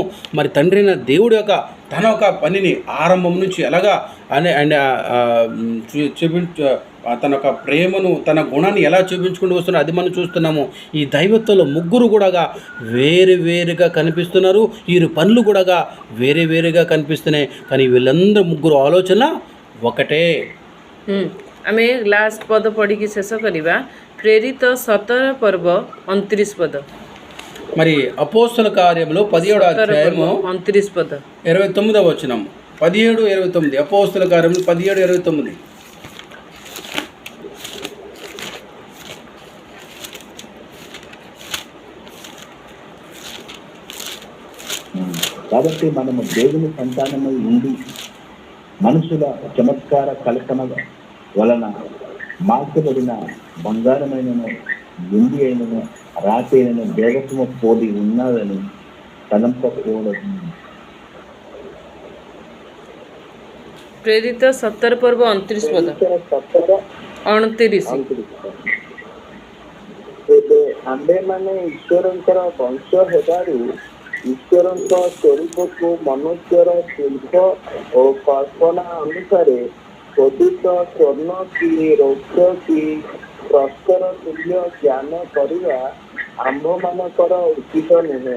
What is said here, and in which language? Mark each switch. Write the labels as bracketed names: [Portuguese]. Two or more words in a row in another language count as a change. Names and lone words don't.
[Telugu] మరి తండ్రి అయిన దేవుడు యొక్క తన ఒక పనిని ఆరంభం నుంచి ఎలాగా తన యొక్క ప్రేమను, తన గుణాన్ని ఎలా చూపించుకుంటూ వస్తున్నారు అది మనం చూస్తున్నాము. ఈ దైవత్వంలో ముగ్గురు కూడా వేరుగా కనిపిస్తున్నారు. వీరి పనులు కూడా వేరుగా కనిపిస్తున్నాయి. కానీ వీళ్ళందరూ ముగ్గురు ఆలోచన ఒకటే. [Odia] ଆମେ ଲାଷ୍ଟ ପଦ ପଢ଼ିକି ଶେଷ କରିବା। ପ୍ରେରିତ 17 ପର୍ବ 29 ପଦ। [Telugu] మరి అపోస్తల కార్యములో 17వ అధ్యాయము 29 పద 29వ వచనం. 17:29 అపోస్తల కార్యములు 17:29. కాబట్టి మనము దేవుని సంతానమై ఉండి మనుషుల చమత్కార కల్పన వలన మార్చబడిన బంగారమైనను, వెండి అయినను, రాతి అయినను దేవత్వము పోలి ఉన్నదని తలంపకూడదు. [Odia] ପ୍ରେରିତ 17 ପର୍ବ 29 ପଦ 29। ଏବେ ଆମ୍ଭେମାନେ ଈଶ୍ୱରଙ୍କର ବଂଶ ହେବାରୁ ଈଶ୍ୱରଙ୍କ ସ୍ୱରୂପକୁ ମନୁଷ୍ୟର ଶିଳ୍ପ ଓ କଳ୍ପନା ଅନୁସାରେ ଖୋଦିତ ସ୍ୱର୍ଣ୍ଣ କି ରୌପ୍ୟ କି ପ୍ରସ୍ତର ତୁଲ୍ୟ ଜ୍ଞାନ କରିବା ଆମ୍ଭମାନଙ୍କର ଉଚିତ ନୁହେଁ।